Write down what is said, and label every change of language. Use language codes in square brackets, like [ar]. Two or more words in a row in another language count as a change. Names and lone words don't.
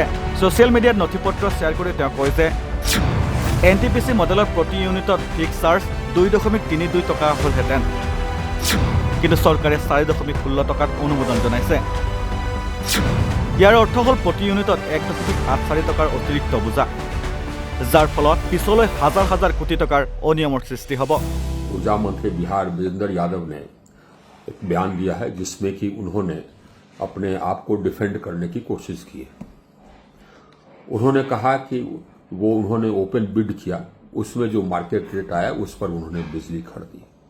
[as] ছ'চিয়েল মিডিয়াত নথিপত্ৰ শ্বেয়াৰ কৰি তেওঁ কয় যে NTPC মডেলৰ প্ৰতি ইউনিটত ফিক্স চাৰ্জ 2.32 টকা হ'লহেঁতেন, কিন্তু চৰকাৰে 4.16 টকাত অনুমোদন জনাইছে। ইয়াৰ অৰ্থ হ'ল প্ৰতি ইউনিটত 1.84 টকাৰ অতিৰিক্ত বোজা, যাৰ ফলত পিছলৈ হাজাৰ হাজাৰ কোটি টকাৰ অনিয়মৰ সৃষ্টি হ'ব। [hi] ऊर्जा मंत्री बिहार विजेंद्र यादव ने एक बयान दिया है जिसमें कि उन्होंने अपने आप को डिफेंड करने की कोशिश की है। उन्होंने कहा कि उन्होंने ओपन बिड किया, उसमें जो मार्केट रेट आया उस पर उन्होंने बिजली खरीदी।